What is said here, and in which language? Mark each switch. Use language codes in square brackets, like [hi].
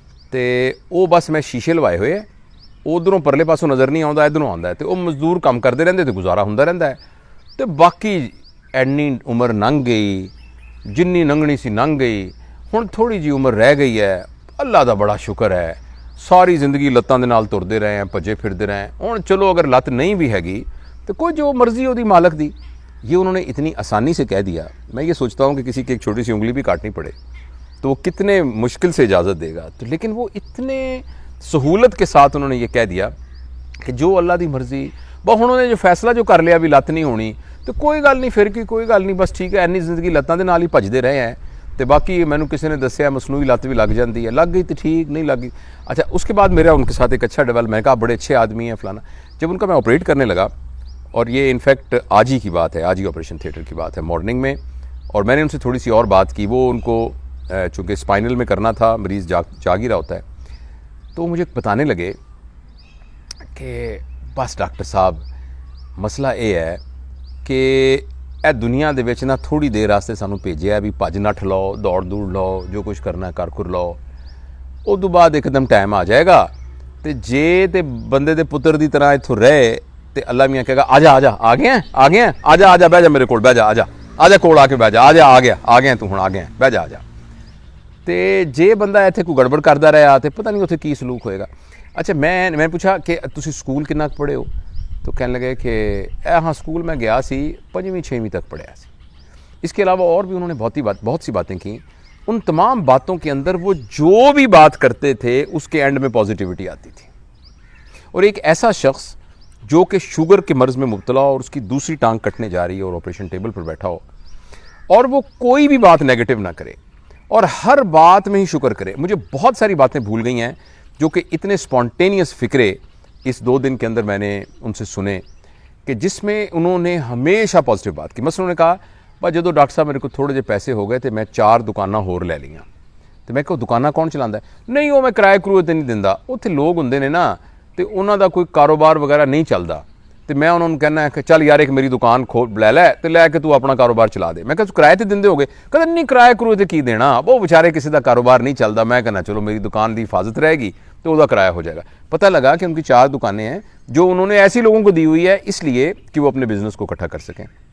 [pa] تو وہ بس میں شیشے لوائے ہوئے، ادھروں پرلے پاسوں نظر نہیں آتا، ادھروں آتا ہے. [ur] تو وہ مزدور کام کرتے رہتے تو گزارا ہوتا رہتا ہے. [pa] تو باقی اینی عمر لنਘ گئی، جنی لنگنی سی لنਘ گئی، ہن تھوڑی جی عمر رہ گئی ہے. اللہ دا بڑا شکر ہے، ساری زندگی لتاں دے نال ترتے رہے ہیں، بھجے پھرتے رہے ہیں. ہن چلو اگر لت نہیں بھی ہے تو کوئی جو مرضی ہو دی مالک دی. [ur] یہ انہوں نے اتنی آسانی سے کہہ دیا. میں یہ سوچتا ہوں کہ کسی کی ایک چھوٹی سی انگلی بھی کاٹنی پڑے تو وہ کتنے مشکل سے اجازت دے گا. تو لیکن وہ اتنے سہولت کے ساتھ انہوں نے یہ کہہ دیا کہ [pa] جو اللہ دی مرضی. انہوں نے جو فیصلہ جو کر لیا بھی لت نہیں ہونی تو کوئی گل نہیں، پھر کی کوئی گل نہیں، بس ٹھیک ہے. اینی زندگی لتاں دے نال ہی بھجدے رہے ہیں. تو باقی مینوں کسی نے دسیا مصنوعی لت بھی لگ جاتی ہے، لگ گئی تو ٹھیک، نہیں لگ گئی. [ur] اچھا، اس کے بعد میرا ان کے ساتھ ایک اچھا ڈیولپ، میں کہا بڑے اچھے آدمی ہیں فلانا. جب ان کا میں آپریٹ کرنے لگا، اور یہ انفیکٹ آج ہی کی بات ہے، آج ہی آپریشن تھیٹر کی بات ہے، مارننگ میں، اور میں نے ان سے تھوڑی سی اور بات کی. وہ ان کو چونکہ اسپائنل میں کرنا تھا، مریض جاگ ہی رہا ہوتا ہے. تو مجھے بتانے لگے کہ بس ڈاکٹر صاحب مسئلہ یہ ہے کہ [pa] اے دنیا دے وچ نا تھوڑی دیر واسطے سانوں بھیجیا بھی بھج نٹھ لو، دوڑ لو، جو کچھ کرنا ہے کر لو. ادو بعد ایک دم ٹائم آ جائے گا تے جے تے بندے دے پتر دی طرح اتھوں رہے تے اللہ میاں کہے گا آ جا آ گیا آ جا بہ جا میرے کول، بہ جا، آ جا کول آ کے بہ جا، آ گیا تو ہن آ گیا، بہ جا. تے جے بندہ ایتھے کوئی گڑبڑ کردا رہا تے پتہ نہیں اتھے کی سلوک ہوئے گا. اچھا، میں پوچھا کہ تسی سکول کنا پڑھے ہو؟ تو کہنے لگے کہ ہاں سکول میں گیا سی، 5ویں 6ویں تک پڑھیا سی. [ur] اس کے علاوہ اور بھی انہوں نے بہت سی باتیں کیں. ان تمام باتوں کے اندر وہ جو بھی بات کرتے تھے اس کے اینڈ میں پازیٹیوٹی آتی تھی. اور ایک ایسا شخص جو کہ شوگر کے مرض میں مبتلا ہو اور اس کی دوسری ٹانگ کٹنے جا رہی ہے اور آپریشن ٹیبل پر بیٹھا ہو، اور وہ کوئی بھی بات نیگیٹو نہ کرے، اور ہر بات میں ہی شکر کرے. مجھے بہت ساری باتیں بھول گئی ہیں جو کہ اتنے سپونٹینیس فکرے اس 2 دن کے اندر میں نے ان سے سنے کہ جس میں انہوں نے ہمیشہ پازیٹیو بات کی. [pa] مثلا انہوں نے کہا بھائی جدو ڈاکٹر صاحب میرے کو تھوڑے جے پیسے ہو گئے تو میں 4 دکاناں ہور لے لیاں. تو میں کہو دکاناں کون چلاتا ہے؟ نہیں وہ میں کرائے کرائے تے نہیں دیندا. اتنے لوگ ہوندے نے نا تو انہوں دا کوئی کاروبار وغیرہ نہیں چلتا. تو میں انہوں نے کہنا ہے کہ چل یار ایک میری دکان لے لے تو لے کے تو اپنا کاروبار چلا دے. میں کہا کرائے تے دیندے ہو گے؟ کہتے نہیں کرائے کرائے تے کی دینا، وہ بیچارے کسی دا کاروبار نہیں چلتا. میں کہنا چلو میری دکان دی حفاظت رہے گی تو وہ کرایہ ہو جائے گا. [ur] پتہ لگا کہ ان کی 4 دکانیں ہیں جو انہوں نے ایسی لوگوں کو دی ہوئی ہے اس لیے کہ وہ اپنے بزنس کو اکٹھا کر سکیں.